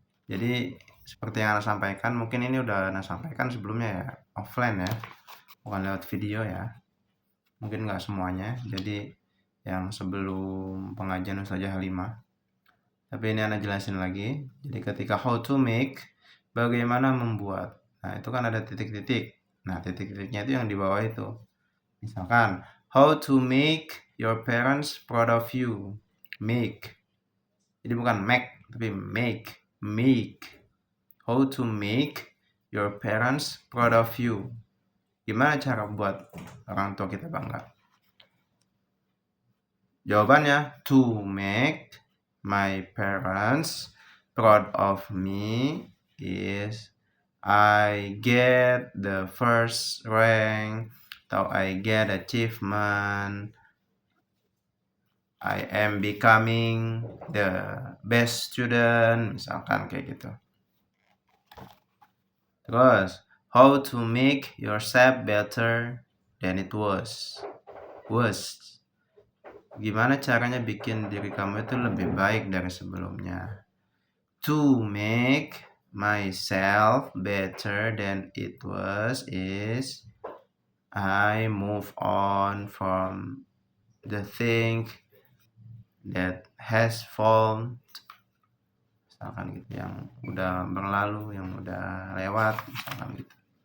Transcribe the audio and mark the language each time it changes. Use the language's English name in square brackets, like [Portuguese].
[Indonesian] Jadi seperti yang Anda sampaikan, mungkin ini udah Anda sampaikan sebelumnya ya, offline ya, bukan lewat video ya. Mungkin nggak semuanya, jadi yang sebelum pengajian Ustazah Halimah. Tapi ini Anda jelasin lagi. Jadi ketika [English] how to make, [Indonesian] bagaimana membuat. Nah, itu kan ada titik-titik. Nah, titik-titiknya itu yang di bawah itu. [English] Misalkan, how to make your parents proud of you. Make. [Indonesian] Jadi bukan make, tapi make. [English] Make. How to make your parents proud of you. [Indonesian] Gimana cara buat orang tua kita bangga? [English] Jawabannya, to make my parents proud of me is I get the first rank atau I get achievement, I am becoming the best student, [Indonesian] misalkan kayak gitu. [English] Terus, how to make yourself better than it was. [Indonesian] Gimana caranya bikin diri kamu itu lebih baik dari sebelumnya? [English] To make myself better than it was is I move on from the thing that has fallen, [Indonesian] misalkan gitu, yang udah berlalu, yang udah lewat, misalkan gitu.